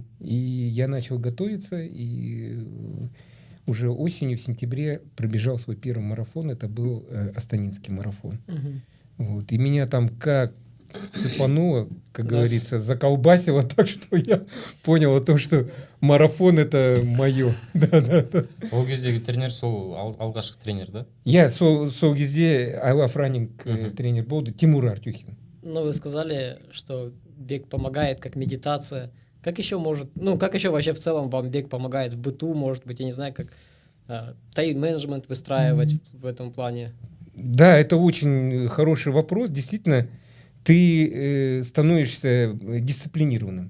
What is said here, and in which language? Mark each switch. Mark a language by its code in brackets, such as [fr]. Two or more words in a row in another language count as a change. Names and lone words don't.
[ru] И я начал готовиться, и уже осенью, в сентябре, пробежал свой первый марафон. Это был Астанинский марафон. Вот. И меня там как цепануло, как говорится, заколбасило так, что я понял о том, что марафон — это мое. Да. [kk] Ол кездегі тренер сол алғашқы тренер, да? Я сол кезде I Love Running тренер болды, Тимур Артюхин. [ru] Ну, вы сказали, что бег помогает как медитация. Как еще может, ну, как еще вообще в целом вам бег помогает в быту, может быть, я не знаю, как тайм-менеджмент выстраивать в этом плане? Да, это очень хороший вопрос. Действительно, ты становишься дисциплинированным.